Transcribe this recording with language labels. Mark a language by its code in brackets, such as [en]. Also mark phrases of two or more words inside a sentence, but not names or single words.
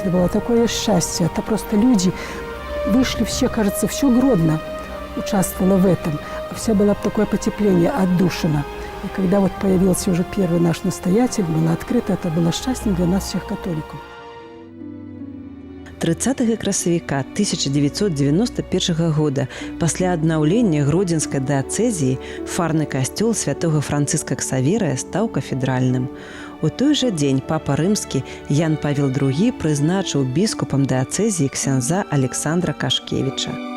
[ru] Это было такое счастье. Это просто люди вышли все, кажется, все Гродно участвовало в этом. Все было такое потепление, отдушина. И когда вот появился уже первый наш настоятель, было открыто, это было счастьем для нас всех католиков. [be] 30 красавіка 1991 года пасля аднаўлення гродзенскай дыяцэзіі фарны касцёл святога Францыска Ксаверыя стаў кафедральным. У той жа дзень папа рымскі Ян Павел II прызначыў біскупам дыяцэзіі ксяндза Александра Кашкевіча.